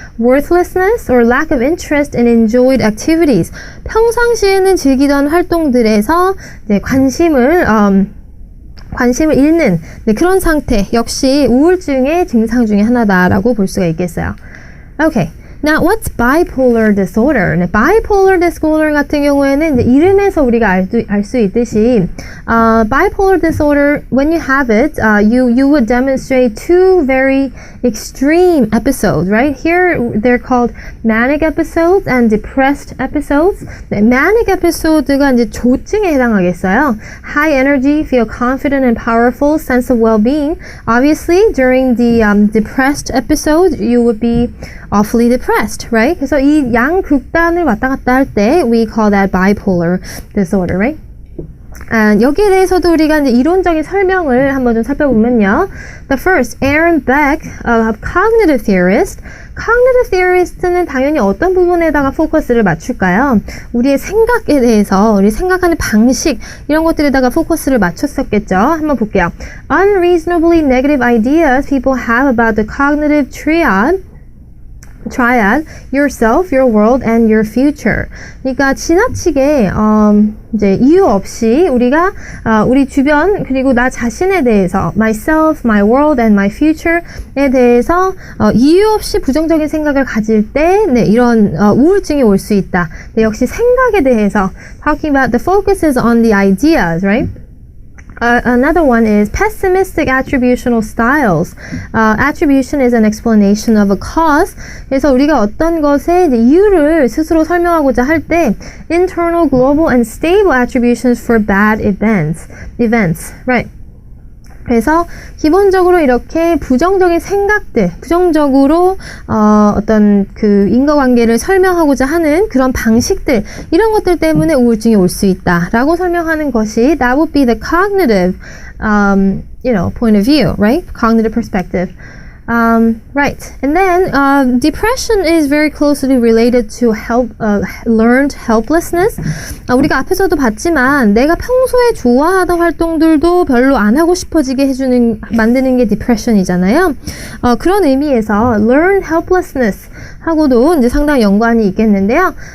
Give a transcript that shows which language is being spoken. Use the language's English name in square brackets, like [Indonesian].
[English] Worthlessness or lack of interest in enjoyed activities. [Korean] 평상시에는 즐기던 활동들에서 이제 관심을 관심을 잃는 네, 그런 상태 역시 우울증의 증상 중에 하나다라고 볼 수가 있겠어요. [English] Okay. Now, what's bipolar disorder? [Korean] 네, bipolar disorder 같은 경우에는 이제 이름에서 우리가 알 수 있듯이 [English] bipolar disorder, when you have it, you would demonstrate two very extreme episodes, right? Here, they're called manic episodes and depressed episodes. [Korean] 네, manic episode가 이제 조증에 해당하겠어요. [English] High energy, feel confident and powerful, sense of well-being. Obviously, during the depressed episode, you would be awfully depressed, right? [Korean] 그래서 이 양 극단을 왔다 갔다 할 때 [English] we call that bipolar disorder, right? [Korean] 여기에 대해서도 우리가 이제 이론적인 설명을 한번 좀 살펴보면요. [English] The first, Aaron Beck, a cognitive theorist. [Korean] Cognitive theorist는 당연히 어떤 부분에다가 포커스를 맞출까요? 우리의 생각에 대해서, 우리 생각하는 방식, 이런 것들에다가 포커스를 맞췄었겠죠. 한번 볼게요. [English] Unreasonably negative ideas people have about the cognitive triad, yourself, your world, and your future. [Korean] 그러니까 지나치게 이제 이유 없이 우리가 우리 주변 그리고 나 자신에 대해서 [English] myself, my world, and my future [Korean] 에 대해서 이유 없이 부정적인 생각을 가질 때 네, 이런 우울증이 올 수 있다. 네, 역시 생각에 대해서 [English] talking about the focus is on the ideas, right? Another one is pessimistic attributional styles. Attribution is an explanation of a cause. [Korean] 그래서 우리가 어떤 것의 이유를 스스로 설명하고자 할 때 [English] internal, global, and stable attributions for bad events, right? [Korean] 그래서 기본적으로 이렇게 부정적인 생각들, 부정적으로 어떤 그 인과관계를 설명하고자 하는 그런 방식들, 이런 것들 때문에 우울증이 올 수 있다라고 설명하는 것이 [English] that would be the cognitive, point of view, right? Cognitive perspective. Right. And then depression is very closely related to learned helplessness. [Korean] 우리가 앞에서도 봤지만 내가 평소에 좋아하던 활동들도 별로 안 하고 싶어지게 만드는 게 depression이잖아요. 그런 의미에서 learned helplessness 하고도 이제 상당히 연관이 있겠는데요.